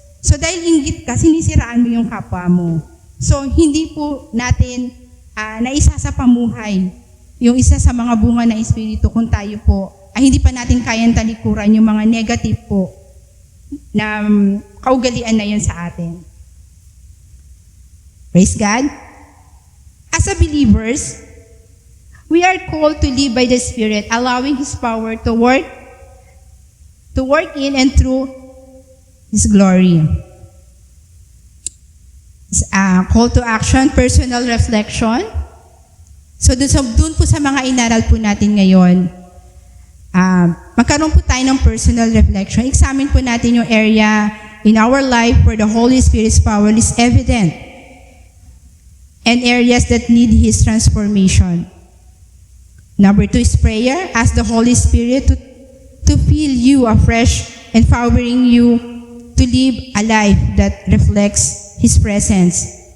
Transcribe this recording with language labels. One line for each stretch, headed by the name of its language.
Filipino: So dahil inggit ka, sinisiraan mo yung kapwa mo. So hindi po natin naisa sa pamuhay yung isa sa mga bunga ng Espiritu kung tayo po ay hindi pa natin kayang talikuran yung mga negative po na kaugalian na yun sa atin.
English: Praise God. As a believers, we are called to live by the Spirit, allowing His power to work in and through His glory. Call to action, personal reflection.
Filipino: So dun po sa mga inaral po natin ngayon, magkaroon po tayo ng personal reflection.
English: Examine
Filipino: po natin yung
English: area in our life where the Holy Spirit's power is evident and areas that need His transformation. Number 2 is prayer. Ask the Holy Spirit to fill you afresh, empowering you to live a life that reflects His presence.